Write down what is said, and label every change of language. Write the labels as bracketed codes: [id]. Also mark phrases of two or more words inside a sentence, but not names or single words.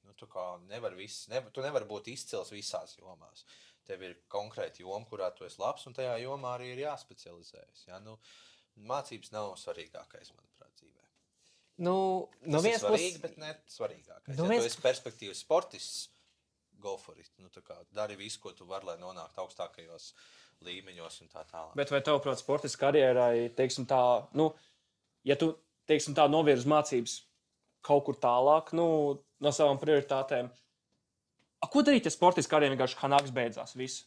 [lv] Tu nevari būt izcils visās jomās. Tev ir konkrēti joma, kurā tu esi labs, un tajā jomā arī ir jāspecializējas. Ja? Mācības nav svarīgākais, manuprāt, dzīvē. Tas ir svarīgi, bet ne svarīgākais. Ja tu esi perspektīvas sportists, [en] go for it. [lv] Dari visu, ko tu vari, lai nonāktu augstākajos līmeņos un tā tālāk. Bet vai tavuprāt, sportists karjerai, teiksim tā, ja tu, teiksim tā, novirzi mācības kaut kur tālāk, no savām prioritātēm, ko darīt, ja sportists karjerai vienkārši hanāks beidzās visu?